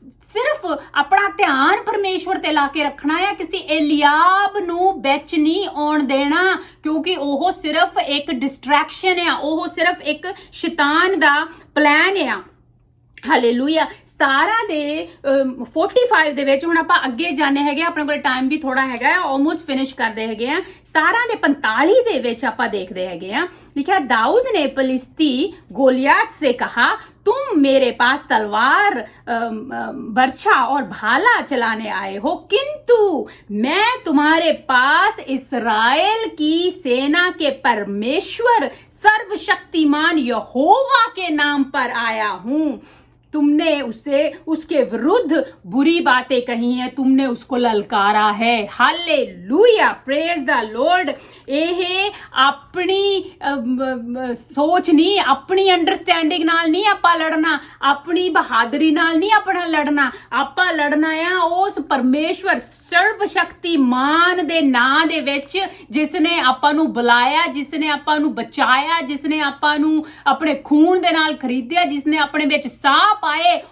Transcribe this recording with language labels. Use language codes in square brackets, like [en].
[pa] ਸਿਰਫ ਆਪਣਾ ਧਿਆਨ ਪਰਮੇਸ਼ਵਰ ਤੇ ਲਾ ਕੇ ਰੱਖਣਾ ਆ, ਕਿਸੇ ਏਲੀਆਬ ਨੂੰ ਵਿੱਚ ਨਹੀਂ ਆਉਣ ਦੇਣਾ, ਕਿਉਂਕਿ ਉਹ ਸਿਰਫ ਇੱਕ ਡਿਸਟਰੈਕਸ਼ਨ ਆ, ਉਹ ਸਿਰਫ ਇੱਕ ਸ਼ੈਤਾਨ ਦਾ ਪਲਾਨ ਆ। ਹਾਲੇਲੂਇਆ। 17 ਦੇ 45 ਦੇ ਵਿੱਚ ਹੁਣ ਆਪਾਂ ਅੱਗੇ ਜਾਣੇ ਹੈਗੇ, ਆਪਣੇ ਕੋਲ ਟਾਈਮ ਵੀ ਥੋੜਾ ਹੈਗਾ, ਆਲਮੋਸਟ ਫਿਨਿਸ਼ ਕਰਦੇ ਹੈਗੇ ਆ। 17 ਦੇ 45 ਦੇ ਵਿੱਚ ਆਪਾਂ ਦੇਖਦੇ ਹੈਗੇ ਆ, [hi] लिखा, दाऊद ने फिलिस्ती गोलियत से कहा, तुम मेरे पास तलवार बर्छा और भाला चलाने आए हो, किंतु मैं तुम्हारे पास इस्राएल की सेना के परमेश्वर सर्वशक्तिमान यहोवा के नाम पर आया हूं। तुमने उसके विरुद्ध बुरी बातें कही हैं, तुमने उसको ललकारा है। Hallelujah, [en] Praise the lord. [pa] ਇਹ ਆਪਣੀ ਸੋਚ ਨਹੀਂ, ਆਪਣੀ ਅੰਡਰਸਟੈਂਡਿੰਗ ਨਾਲ ਨਹੀਂ ਆਪਾਂ ਲੜਨਾ, ਆਪਣੀ ਬਹਾਦਰੀ ਨਾਲ ਨਹੀਂ ਆਪਣਾ ਲੜਨਾ। ਆਪਾਂ ਲੜਨਾ ਆ ਉਸ ਪਰਮੇਸ਼ਵਰ ਸਰਵ ਸ਼ਕਤੀਮਾਨ ਦੇ ਨਾਂ ਦੇ ਵਿੱਚ, ਜਿਸ ਨੇ ਆਪਾਂ ਨੂੰ ਬੁਲਾਇਆ, ਜਿਸ ਨੇ ਆਪਾਂ ਨੂੰ ਬਚਾਇਆ, ਜਿਸ ਨੇ ਆਪਾਂ ਨੂੰ ਆਪਣੇ ਖੂਨ ਦੇ ਨਾਲ ਖਰੀਦਿਆ, ਜਿਸ ਨੇ ਆਪਣੇ ਵਿੱਚ ਸਾਹ ਪਾਏ।